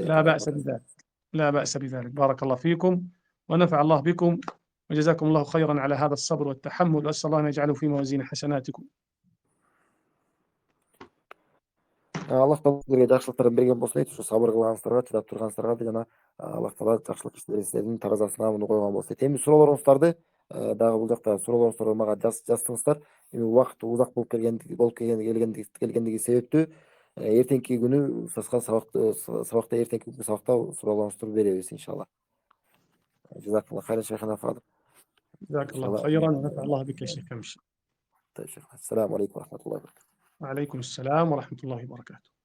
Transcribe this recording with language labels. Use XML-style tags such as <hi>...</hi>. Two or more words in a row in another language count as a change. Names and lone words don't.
<ar>لا ما بأس بذلك، لا بأس بذلك. بارك الله فيكم ونفع الله بكم، وجزاكم الله خيرا على هذا الصبر والتحمل، وأسأل الله أن يجعله في موازين حسناتكم.</ar> <ky>Аллах Таала силерге жакшылыктарын берген болсун дейт. Ушу сабыр кылганыңыздарга, чыдап турганыңыздарга да жана Аллах Таала жакшылык иштерин силердин таразасына муну койгон болсун дейт. Эми суроолоруңуздарды дагы бул жакта суроолоруңуздарды мага жазсаңыздар, эми убакыт узак болуп келгендиги себептүү эртеңки күнү сабакта эртеңки күнкү сабакта суроолоруңузду беребиз иншалла.</ky> <ar>جزاك الله خيرا شيخنا الفاضل. جزاك الله иншалла. خيرا ونفع الله بك يا شيخ كمشي. طيب شيخنا، السلام عليكم ورحمة الله وبركاته. وعليكم السلام ورحمة الله وبركاته.</ar>